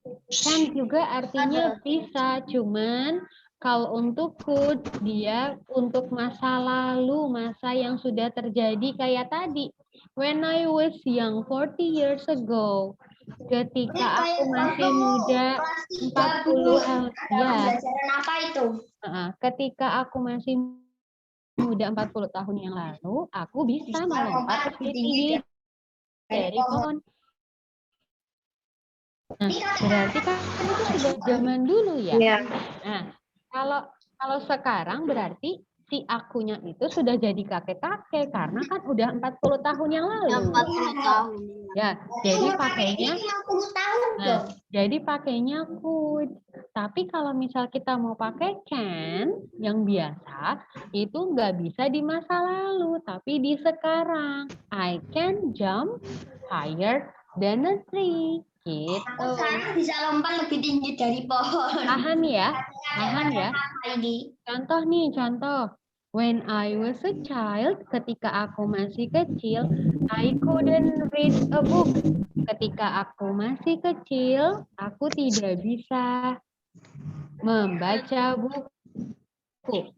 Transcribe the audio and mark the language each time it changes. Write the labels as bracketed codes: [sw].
[id] Can juga artinya bisa, cuman kalau untuk could dia untuk masa lalu, masa yang sudah terjadi kayak tadi. [en] When I was young 40 years ago. [id] Ketika aku masih muda 40 tahun. Ya. Pelajaran apa itu? Ketika aku masih muda 40 tahun yang lalu, aku bisa melompat lebih tinggi dari pohon. Nah, berarti kan itu sudah zaman dulu ya. Iya. Nah, kalau sekarang berarti si akunya itu sudah jadi kakek-kakek karena kan udah 40 tahun yang lalu. 40 tahun. Ya, jadi pakainya 50 tahun nah, jadi pakainya could. Tapi kalau misal kita mau pakai can yang biasa, itu nggak bisa di masa lalu, tapi di sekarang. [en] I can jump higher than a tree. [id] Gitu. Aku sekarang bisa lompat lebih tinggi dari pohon. Paham ya? Paham ya? Apa ini? Contoh nih, contoh. [en] When I was a child, [id] ketika aku masih kecil, [en] I couldn't read a book. [id] Ketika aku masih kecil, aku tidak bisa membaca buku.